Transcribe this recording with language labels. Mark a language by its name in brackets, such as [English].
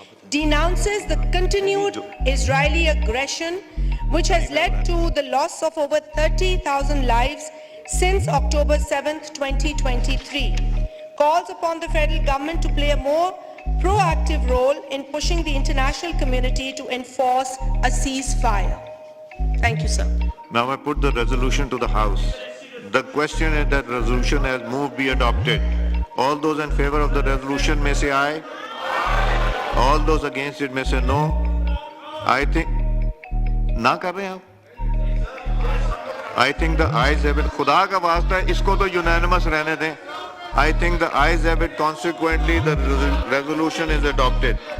[English] denounces the continued Israeli aggression which has led to the loss of over 30,000 lives since October 7th, 2023, calls upon the federal government to play a more proactive role in pushing the international community to enforce a ceasefire. Thank you, sir. Now I put the resolution to the House. The question is that resolution has moved be adopted. All those in favor of the resolution may say aye. All those against it may say no. I think [Urdu] نہ کر رہے ہیں آپ. [English] I think the ayes have it. [Urdu] خدا کا واسطہ ہے اس کو تو unanimous رہنے دیں. [English] I think the ayes have it. Consequently, the resolution is adopted.